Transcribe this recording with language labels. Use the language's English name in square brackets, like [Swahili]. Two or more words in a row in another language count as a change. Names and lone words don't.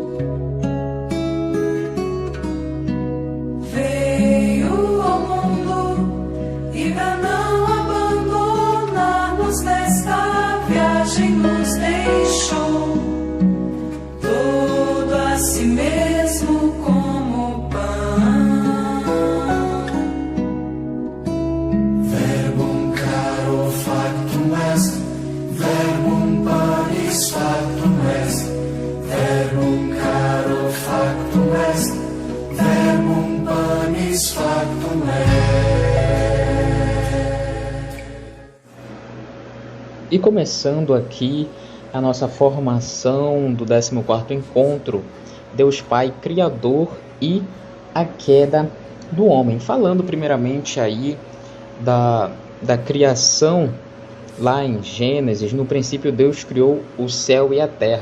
[Portuguese] Veio ao mundo e pra não abandonar-nos nesta viagem nos deixou todo a si mesmo como pão. [Latin] Verbum caro factum est, verbum panis factum est, verbum caro factum est, verbum panis factum est. [Portuguese] E começando aqui a nossa formação do 14º encontro, Deus Pai Criador e a queda do homem. Falando primeiramente aí da criação, lá em Gênesis, no princípio Deus criou o céu e a terra.